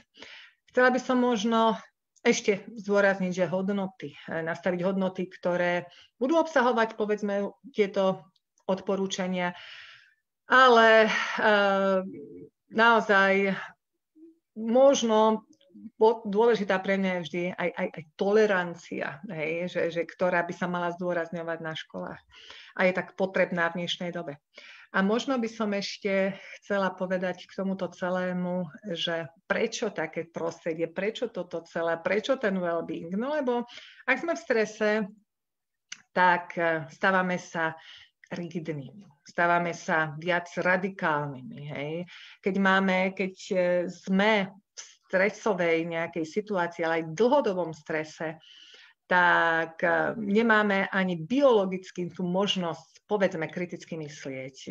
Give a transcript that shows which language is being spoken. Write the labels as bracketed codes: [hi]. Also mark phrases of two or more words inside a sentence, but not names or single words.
[sk] Chcela by som možno ešte zdôrazniť, že nastaviť hodnoty, ktoré budú obsahovať, povedzme, tieto odporúčania, ale naozaj možno dôležitá pre mňa je vždy aj tolerancia, že ktorá by sa mala zdôrazňovať na školách a je tak potrebná v dnešnej dobe. A možno by som ešte chcela povedať k tomuto celému, že prečo také prostredie, prečo toto celé, prečo ten well-being? No lebo ak sme v strese, tak stávame sa rigidnými, stávame sa viac radikálnymi. Keď sme v stresovej nejakej situácii, ale aj dlhodobom strese, tak nemáme ani biologicky tú možnosť, povedzme, kriticky myslieť.